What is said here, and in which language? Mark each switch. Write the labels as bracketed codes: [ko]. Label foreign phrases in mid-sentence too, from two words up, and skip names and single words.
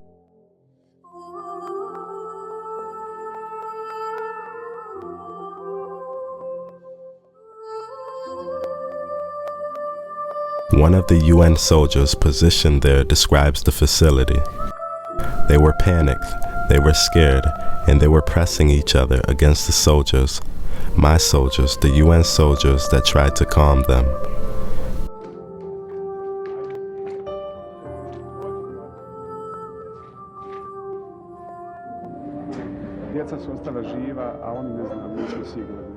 [en] One of the UN soldiers positioned there describes the facility. They were panicked, they were scared, and they were pressing each other against the soldiers, my soldiers, the UN soldiers that tried to calm them. [hr] Djeca su ostala živa, a oni ne znaju, nismo sigurni.